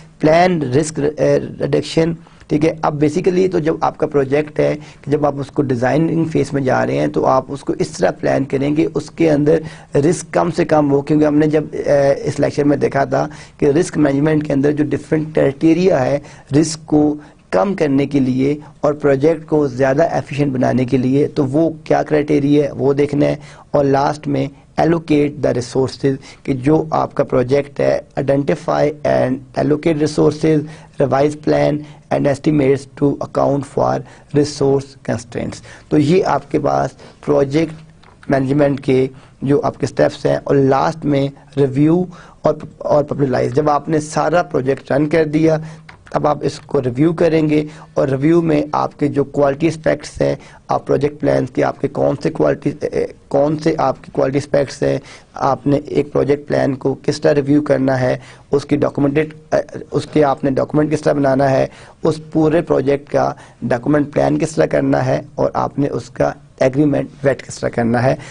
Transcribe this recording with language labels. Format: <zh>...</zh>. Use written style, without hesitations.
<ur>Plan risk reduction. ٹھیک ہے. اب بیسیکلی تو جب آپ کا پروجیکٹ ہے کہ جب آپ اس کو ڈیزائننگ فیس میں جا رہے ہیں تو آپ اس کو اس طرح پلان کریں گے اس کے اندر رسک کم سے کم ہو, کیونکہ ہم نے جب اس لیکچر میں دیکھا تھا کہ رسک مینجمنٹ کے اندر جو ڈفرینٹ کرائٹیریا ہے رسک کو کم کرنے کے لیے اور پروجیکٹ کو زیادہ ایفیشینٹ بنانے کے لیے, تو وہ کیا کرائٹیریا ہے وہ دیکھنا ہے. اور لاسٹ میں</ur> <en>allocate the resources</en> <ur>کہ جو آپ کا پروجیکٹ ہے</ur> <en>identify and allocate resources, revise plan and estimates to account for resource constraints.</en> <ur>تو یہ آپ کے پاس پروجیکٹ مینجمنٹ کے جو آپ کے سٹیپس ہیں. اور لاسٹ میں ریویو اور پبلائز. جب آپ نے سارا پروجیکٹ رن کر دیا اب آپ اس کو ریویو کریں گے اور ریویو میں آپ کے جو کوالٹی اسپیکٹس ہیں آپ پروجیکٹ پلانس کے آپ کے کون سے آپ کی کوالٹی اسپیکٹس ہیں, آپ نے ایک پروجیکٹ پلان کو کس طرح ریویو کرنا ہے, اس کی اس کے آپ نے ڈاکومنٹ کس طرح بنانا ہے, اس پورے پروجیکٹ کا ڈاکومنٹ پلان کس طرح کرنا ہے, اور آپ نے اس کا ایگریمنٹ ویٹ کس طرح کرنا ہے.</ur>